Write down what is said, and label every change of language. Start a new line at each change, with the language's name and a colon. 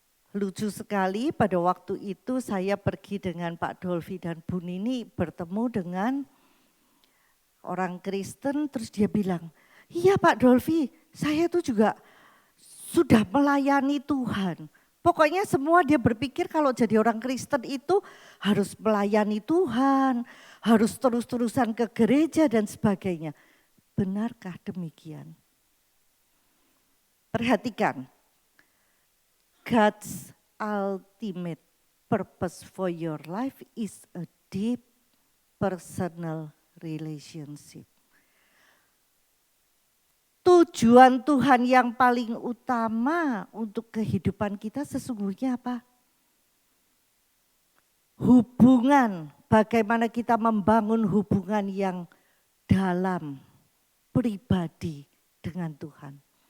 Indonesian: Lucu sekali pada waktu itu saya pergi dengan Pak Dolvi dan Bu Nini bertemu dengan orang Kristen, terus dia bilang, iya Pak Dolvi, saya tuh juga sudah melayani Tuhan. Pokoknya semua dia berpikir kalau jadi orang Kristen itu harus melayani Tuhan, harus terus-terusan ke gereja dan sebagainya. Benarkah demikian?
English: Perhatikan, God's ultimate purpose for your life is a deep personal relationship.
Indonesian: Tujuan Tuhan yang paling utama untuk kehidupan kita sesungguhnya apa? Hubungan, bagaimana kita membangun hubungan yang dalam, pribadi dengan Tuhan.